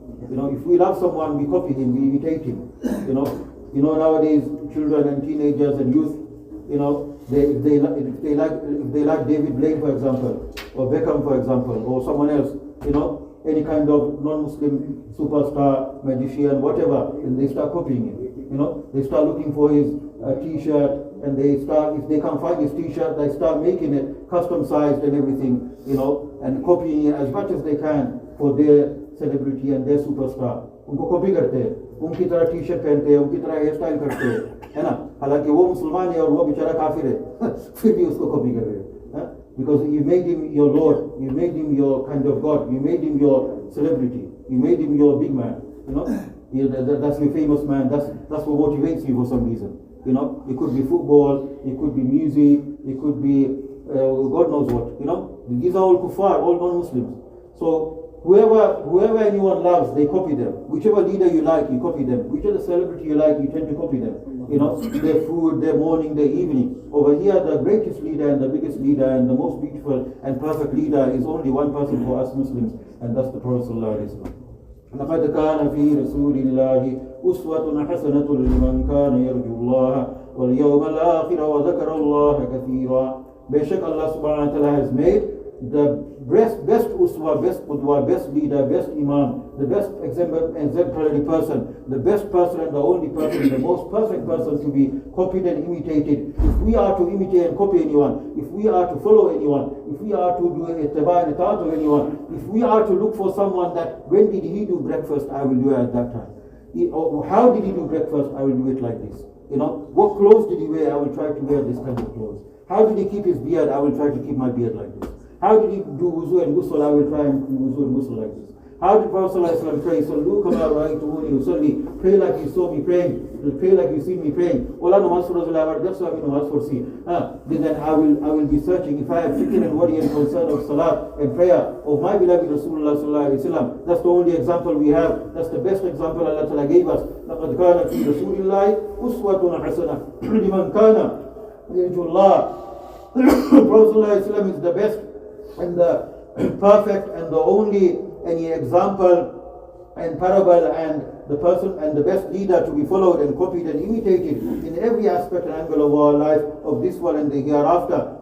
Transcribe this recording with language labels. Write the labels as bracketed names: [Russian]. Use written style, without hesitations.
[English] If we love someone, we copy him, we imitate him. Nowadays, children and teenagers and youth, if they like David Blaine, for example, or Beckham, for example, or someone else, any kind of non-Muslim superstar, magician, whatever, and they start copying him. They start looking for his T-shirt, and if they can't find his T-shirt, they start making it custom-sized and everything, and copying it as much as they can for their celebrity and their superstar. [Hindi] उनको copy करते हैं, उनकी तरह T shirt पहनते हैं, उनकी तरह hair style करते हैं, है ना? हालांकि वो मुसलमान है और वो बेचारा काफिर है, फिर भी उसको कॉपी कर रहे हैं. [English] Because you made him your Lord, you made him your kind of God, you made him your celebrity, you made him your big man. That's your famous man. That's what motivates you for some reason. It could be football, it could be music, it could be God knows what. These are all kuffar, all non-Muslims. So whoever anyone loves, they copy them. Whichever leader you like, you copy them. Whichever celebrity you like, you tend to copy them. Their food, their morning, their evening. Over here, the greatest leader and the biggest leader and the most beautiful and perfect leader is only one person for us Muslims, and that's the Prophet Sallallahu alaihi wasallam. [Arabic] لقد كان في رسول الله أسوة حسنة لمن كان يرجو الله واليوم الآخر وذكر الله كثيرا. [English] Beshak Allah subhanahu wa ta'ala has made the best uswa, best qudwa, best leader, best imam, the best exemplary person, the best person and the only person, the most perfect person to be copied and imitated. If we are to imitate and copy anyone, if we are to follow anyone, if we are to do ittiba and itaat of anyone, if we are to look for someone that when did he do breakfast, I will do it at that time. How did he do breakfast? I will do it like this. What clothes did he wear? I will try to wear this kind of clothes. How did he keep his beard? I will try to keep my beard like this. How did he do wuzu and ghusl? I will try and do wuzu and ghusl like this. How did Prophet ﷺ pray? [Arabic] Sallu kama ra'aytumuni usalli. [English] Pray like you saw me praying. Pray like you see me praying. Ola namaz for Rasulullah. That's what I mean namaz for see. Then I will be searching. If I have fikr and worry and concern of salat and prayer of my beloved Rasulullah Sallallahu alaihi wasallam, that's the only example we have. That's the best example Allah Ta'ala gave us. [Arabic] لقد كان في رسول الله أسوة حسنة لمن كان يرجو الله. [English] Prophet Sallallahu alaihi wasallam is the best and the perfect and the only any example and parable and the person and the best leader to be followed and copied and imitated in every aspect and angle of our life of this world and the hereafter.